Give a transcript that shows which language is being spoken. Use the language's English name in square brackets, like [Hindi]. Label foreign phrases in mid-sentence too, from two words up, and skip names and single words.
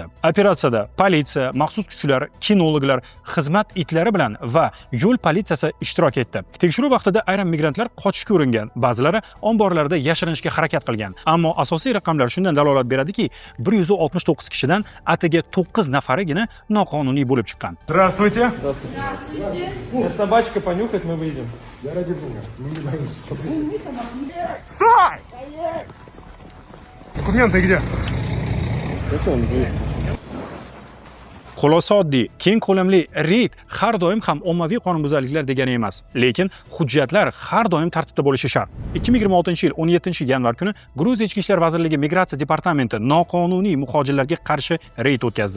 [Uzbek] Operatsiyada politsiya, maxsus kuchlar, kinologlar, xizmat itlari bilan va yo'l politsiyasi ishtirok etdi. Tekshiruv vaqtida ayrim migrantlar qochishga uringan, ba'zilari omborlarda yashirinishga harakat qilgan. Ammo asosiy raqamlar shundan dalolat beradiki, 169 kishidan atigi 9 nafarigina noqonuniy bo'lib chiqqan. [Russian] Здравствуйте. Здравствуйте. Сейчас собачка понюхает, мы выйдем. Да ради бога, мы не боимся собак. Стой! Документы где? [Uzbek] Xulosa oddiy, keng ko'lamli reyd har doim ham ommaviy qonunbuzarliklar degani emas, lekin hujjatlar har doim tartibda bo'lishi shart. 2026-yil 17-yanvar kuni Gruziya Ichki ishlar vazirligi migratsiya departamenti noqonuniy muhojirlarga qarshi reyd o'tkazdi.